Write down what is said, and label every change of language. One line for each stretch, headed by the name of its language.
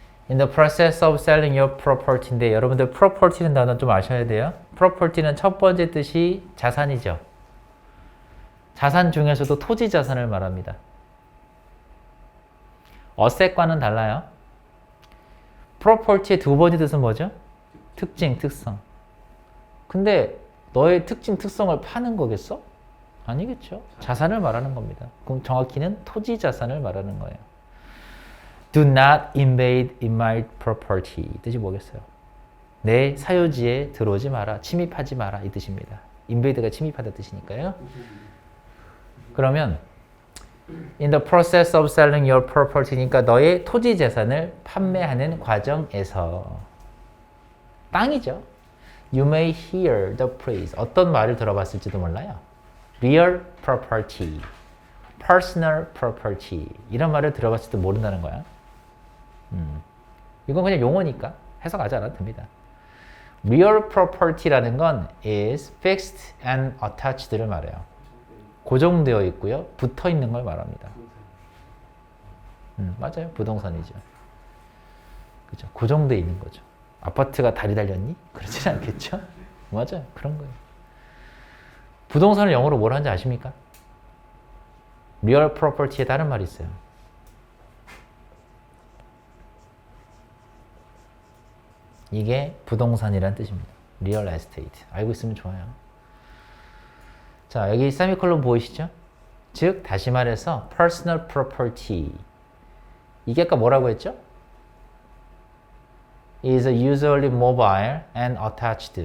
English: In the process of selling your property인데
Korean: 여러분들 property는 단어 좀 아셔야 돼요. property는 첫 번째 뜻이 자산이죠. 자산 중에서도 토지 자산을 말합니다. asset과는 달라요. property의 두 번째 뜻은 뭐죠? 특징, 특성. 근데 너의 특징, 특성을 파는 거겠어? 아니겠죠. 자산을 말하는 겁니다. 그럼 정확히는 토지 자산을 말하는 거예요.
English: Do not invade in my property.
Korean: 이 뜻이 뭐겠어요? 내 사유지에 들어오지 마라. 침입하지 마라. 이 뜻입니다. invade가 침입하다 뜻이니까요. 그러면
English: in the process of selling your property
Korean: 니까 너의 토지 재산을 판매하는 과정에서 땅이죠.
English: You may hear the phrase.
Korean: 어떤 말을 들어봤을지도 몰라요. Real property, personal property 이런 말을 들어봤을지도 모른다는 거야. 이건 그냥 용어니까 해석하지 않아도 됩니다.
English: real property라는 건 is fixed and attached를
Korean: 말해요. 고정되어 있고요. 붙어 있는 걸 말합니다. 맞아요. 부동산이죠. 그죠? 고정되어 있는 거죠. 아파트가 다리 달렸니? 그렇진 않겠죠? 맞아요. 그런 거예요. 부동산을 영어로 뭐라 하는지 아십니까? real property에 다른 말이 있어요. 이게 부동산이란 뜻입니다. real estate. 알고 있으면 좋아요. 자, 여기 세미콜론 보이시죠? 즉, 다시 말해서 personal property. 이게 아까 뭐라고 했죠?
English: is usually mobile and attached.